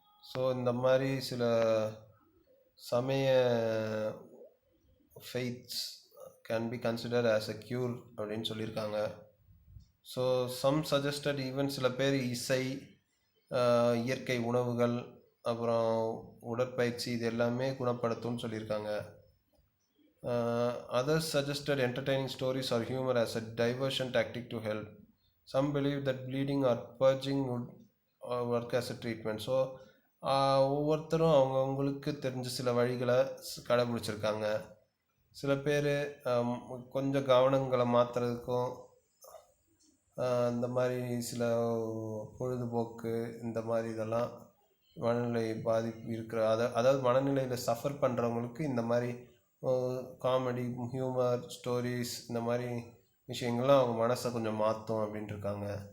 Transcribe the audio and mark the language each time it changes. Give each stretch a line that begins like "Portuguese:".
English: so
Tamil: இந்த மாதிரி சில சமய
English: faiths can be consider as a cure
Tamil: அப்படின்னு சொல்லியிருக்காங்க. ஸோ
English: some suggested even
Tamil: சில பேர் இசை, இயற்கை உணவுகள், அப்புறம் உடற்பயிற்சி இது எல்லாமே குணப்படுத்தும்னு சொல்லியிருக்காங்க.
English: Others suggested entertaining stories or humor as a diversion tactic to help. Some believe that bleeding or purging would work as a treatment.
Tamil: So ஒவ்வொருத்தரும் அவங்களுக்கு தெரிஞ்ச சில வழிகளை கடைபிடிச்சிருக்காங்க. சில பேர் கொஞ்சம் கவனங்களை மாற்றுறதுக்கும் இந்த மாதிரி சில பொழுதுபோக்கு, இந்த மாதிரி இதெல்லாம் மனநிலை பாதிப்பு இருக்கிற அதாவது மனநிலையில் சஃபர் பண்ணுறவங்களுக்கு இந்த மாதிரி காமெடி, ஹியூமர், ஸ்டோரிஸ், இந்த மாதிரி விஷயங்கள்லாம் அவங்க மனசை கொஞ்சம் மாற்றும் அப்படின்ட்டு இருக்காங்க.